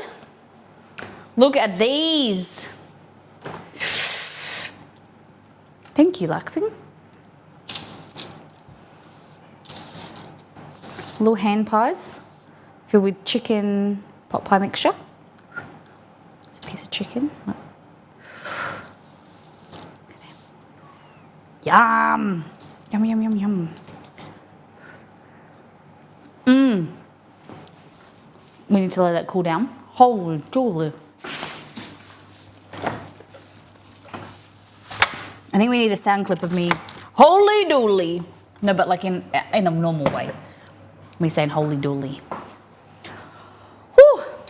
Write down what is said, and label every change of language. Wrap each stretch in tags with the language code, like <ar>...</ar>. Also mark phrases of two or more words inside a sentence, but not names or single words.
<en>Look at these. Thank you, Luxing. Little hand pies filled with chicken pot pie mixture. It's a piece of chicken. Yum! Yum, yum, yum, yum. We need to let it cool down. Holy dooly. I think we need a sound clip of me, holy dooly. No, but like in a normal way. Me saying holy dooly. Whew.</en>